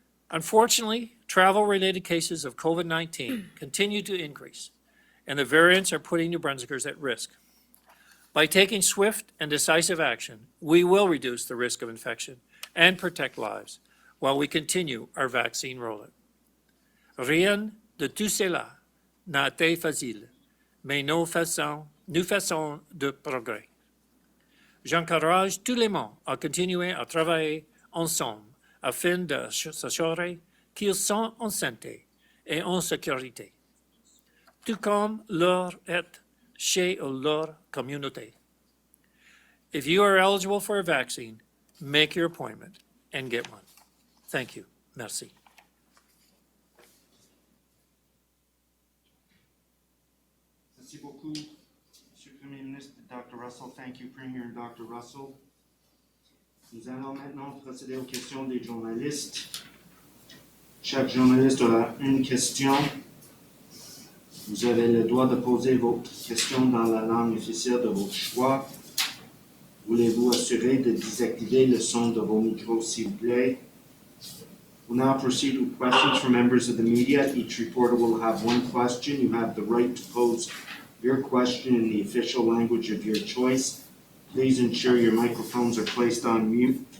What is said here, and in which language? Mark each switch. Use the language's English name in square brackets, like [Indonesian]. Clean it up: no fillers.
[English] Unfortunately, travel-related cases of COVID-19 continue to increase, and the variants are putting New Brunswickers at risk. By taking swift and decisive action, we will reduce the risk of infection and protect lives while we continue our vaccine rollout. [French] Rien de tout cela n'a été facile, mais nous faisons de progrès. J'encourage tous les membres à continuer à travailler ensemble afin de s'assurer qu'ils sont en santé et en sécurité, tout comme leur est chez leur communauté. [English] If you are eligible for a vaccine, make your appointment and get one. Thank you. [French] Merci. Merci beaucoup, Monsieur le Premier ministre, Dr. Russell. [English] Thank you, Premier and Dr. Russell. [French] Nous allons maintenant procéder aux questions des journalistes. Chaque journaliste aura une question. Vous avez le droit de poser votre question dans la langue officielle de votre choix. Voulez-vous assurer de désactiver le son de vos micros, s'il vous plaît? [English] We'll now proceed with questions from members of the media. Each reporter will have one question. You have the right to pose your question in the official language of your choice. Please ensure your microphones are placed on mute.